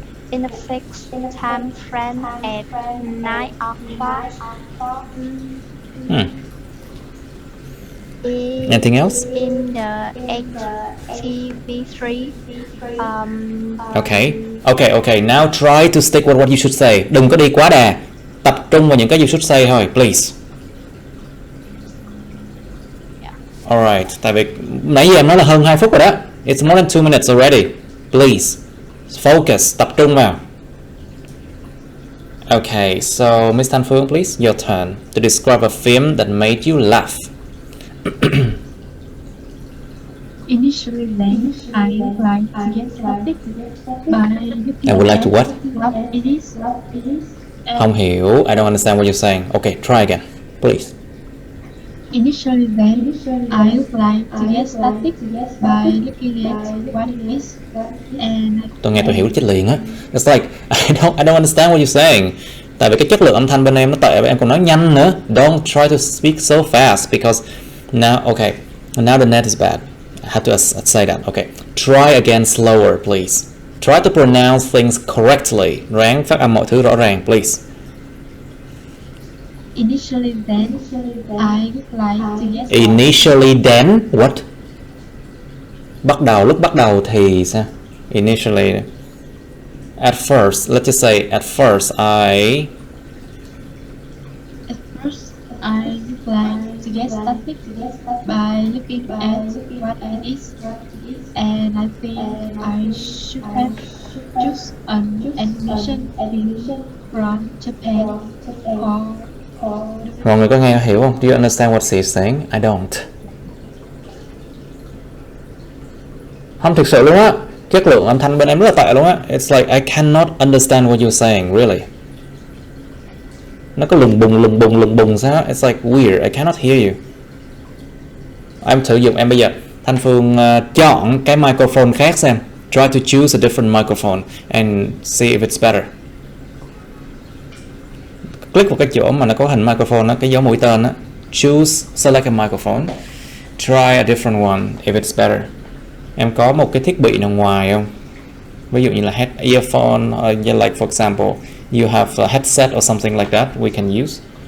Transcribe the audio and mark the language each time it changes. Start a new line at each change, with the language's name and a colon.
English: In a fixed time frame at 9 o'clock. Anything else? In the HTV3. Okay. Now try to stick with what you should say.
Vietnamese: Đừng có đi quá đà. Tập trung vào những cái
English: you should say
Vietnamese: thôi, please. Alright, tại vì nãy giờ em nói là hơn 2 phút rồi đó.
English: It's more than 2 minutes already. Please, focus,
Vietnamese: tập trung vào.
English: Okay, so Miss Thanh Phương, please, your turn to describe a film that made you laugh. Initially, then, I would like to get started by looking I would like to what? what it is.
Vietnamese: Không hiểu,
English: I don't understand what you're saying. Okay, try again, please. Initially, then, I would like to get started by looking at what it is, and
Vietnamese: Tôi nghe tôi hiểu chết liền á.
English: It's like I don't understand what you're saying.
Vietnamese: Tại vì cái chất lượng âm thanh bên em nó tệ và em còn nói nhanh nữa.
English: Don't try to speak so fast because now the net is bad. I have to say that. Okay, try again slower, please. Try to pronounce things correctly.
Vietnamese: Ráng phát âm mọi thứ rõ ràng, please.
English: initially, then, I would like to get started. Initially then what?
Vietnamese: Lúc bắt đầu thì sao? Initially.
English: At first, let's just say at first I would like to get started by looking at what it is, and I think I should have choose an animation film from Japan
Vietnamese: Mọi người có nghe hiểu không?
English: Do you understand what she's saying? I don't.
Vietnamese: Không, thực sự luôn á. Chất lượng âm thanh bên em rất là tệ luôn á.
English: It's like I cannot understand what you're saying, really.
Vietnamese: Nó có lùng bùng sao?
English: It's like weird. I cannot hear you.
Vietnamese: Em thử dùng em bây giờ. Thanh Phương chọn cái microphone khác xem.
English: Try to choose a different microphone and see if it's better.
Vietnamese: Click vào cái chỗ mà nó có hình microphone đó, cái dấu mũi tên đó.
English: Select a microphone. Try a different one if it's better.
Vietnamese: Em có một cái thiết bị nào ngoài không? Ví dụ như là
English: earphone, like for example, you have a headset or something like that we can use.